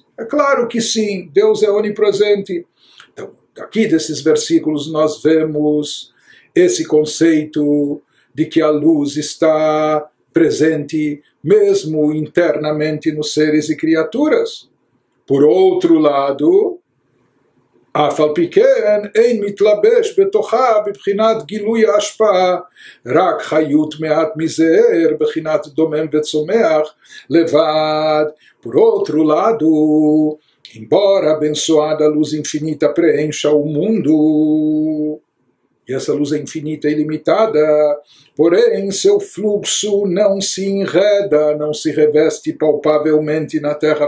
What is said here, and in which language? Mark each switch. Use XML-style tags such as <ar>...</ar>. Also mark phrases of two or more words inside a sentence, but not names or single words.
<pt>É claro que sim, Deus é onipresente. Então, aqui desses versículos nós vemos esse conceito de que a luz está presente mesmo internamente nos seres e criaturas. Por outro lado,</pt> <he>אף על פי כן אין מתלבש בתוכה בבחינת גילוי ההשפעה, רק חיות מעט מזער בבחינת דומם וצומח לבד.</he> <pt>Por outro lado, embora a abençoada luz infinita preencha o mundo, e essa luz é infinita e ilimitada, porém seu fluxo não se enreda, não se reveste palpavelmente na</pt>